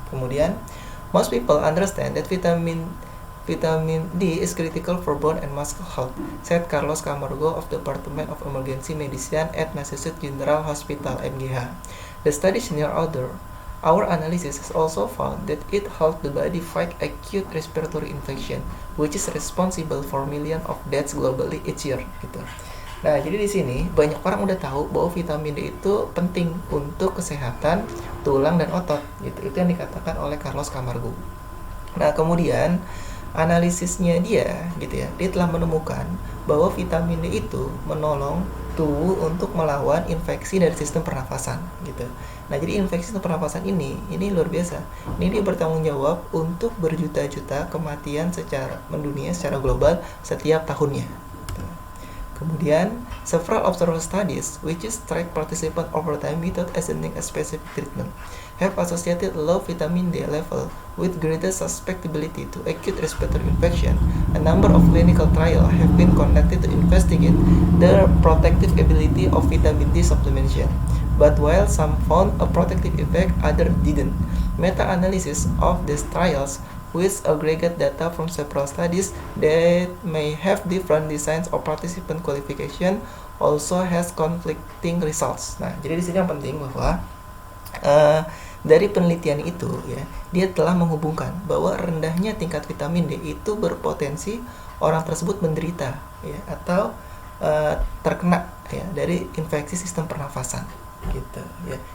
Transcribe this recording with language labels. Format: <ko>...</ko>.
<id>Kemudian</id> <en>most people understand that vitamin D is critical for bone and muscle health, said Carlos Camargo of Department of Emergency Medicine at Massachusetts General Hospital (MGH). The study senior author, our analysis has also found that it helped the body fight acute respiratory infection, which is responsible for millions of deaths globally each year.</en> <id>Gitu. Nah, jadi di sini banyak orang udah tahu bahwa vitamin D itu penting untuk kesehatan tulang dan otot. Gitu. Itu yang dikatakan oleh Carlos Camargo. Nah, kemudian analisisnya dia, gitu ya, dia telah menemukan bahwa vitamin D itu menolong tubuh untuk melawan infeksi dari sistem pernafasan gitu. Nah, jadi infeksi sistem pernafasan ini luar biasa. Ini dia bertanggung jawab untuk berjuta-juta kematian secara mendunia, secara global setiap tahunnya. Kemudian,</id> <en>several observational studies which is track participant over time without assigning a specific treatment have associated low vitamin D level with greater susceptibility to acute respiratory infection. A number of clinical trials have been conducted to investigate the protective ability of vitamin D supplementation. But while some found a protective effect, others didn't. Meta-analysis of these trials with aggregate data from several studies that may have different designs or participant qualification also has conflicting results.</en> <id>Nah, jadi di sini yang penting bahwa dari penelitian itu ya, dia telah menghubungkan bahwa rendahnya tingkat vitamin D itu berpotensi orang tersebut menderita ya atau terkena ya dari infeksi sistem pernafasan gitu ya.</id>